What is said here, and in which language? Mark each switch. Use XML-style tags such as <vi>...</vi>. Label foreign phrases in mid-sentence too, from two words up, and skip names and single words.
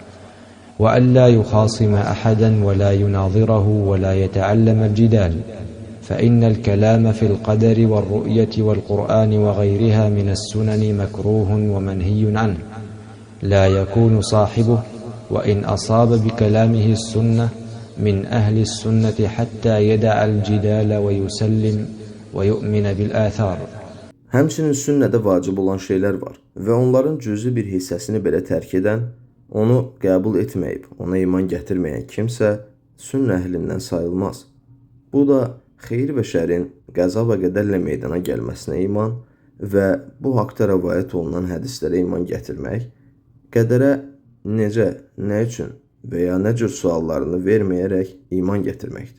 <ar>وألا يخاصم أحدا ولا يناظره ولا يتعلم الجدال، فإن الكلام في القدر والرؤية والقرآن وغيرها من السنن مكروه ومنهي عنه، لا يكون صاحبه وإن أصاب بكلامه السنة من أهل السنة حتى يدع الجدال ويسلم ويؤمن بالآثار.</ar> <az>Həmçinin sünnədə vacib olan şeylər var və onların cüzi bir hissəsini belə tərk edən, onu qəbul etməyib, ona iman gətirməyən kimsə sünnə əhlindən sayılmaz. Bu da xeyir və şərin qəza və qədərlə meydana gəlməsinə iman və bu haqda rəvayət olunan hədislərə iman gətirmək, qədərə necə, nə üçün və ya nə cür suallarını verməyərək iman gətirməkdir.</az>